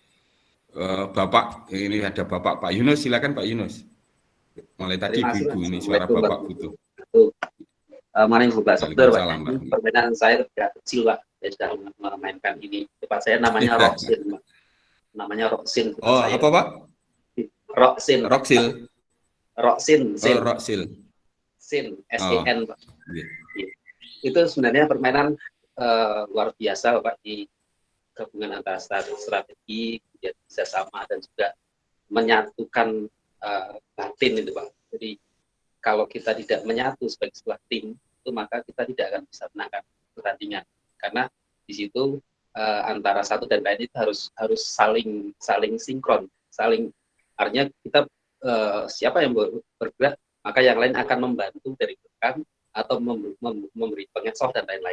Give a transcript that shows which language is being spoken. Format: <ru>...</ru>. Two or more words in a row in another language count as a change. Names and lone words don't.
<id>Bapak, ini ada Bapak Pak Yunus, silakan Pak Yunus. Mulai tadi Ibu ini suara Bapak butuh. Mana yang Gobag Sodor, Pak? Permainan saya tidak kecil, Pak. Saya sudah memainkan ini. Tempat saya namanya Rocksin, Pak. Namanya Rocksin. Oh, apa Pak? Rocksin. Rocksil. Rocksin. Oh, Rocksil. Sin, S-I-N, Pak. Yeah. Itu sebenarnya permainan luar biasa, Pak, di gabungan antara strategi, kemudian bisa sama dan juga menyatukan batin itu Pak. Jadi kalau kita tidak menyatu sebagai sebuah tim, itu maka kita tidak akan bisa menangkan pertandingan karena di situ antara satu dan lain itu harus saling sinkron, artinya kita siapa yang bergerak maka yang lain akan membantu dari belakang atau memberi pengecoh dan lain-lain.</id>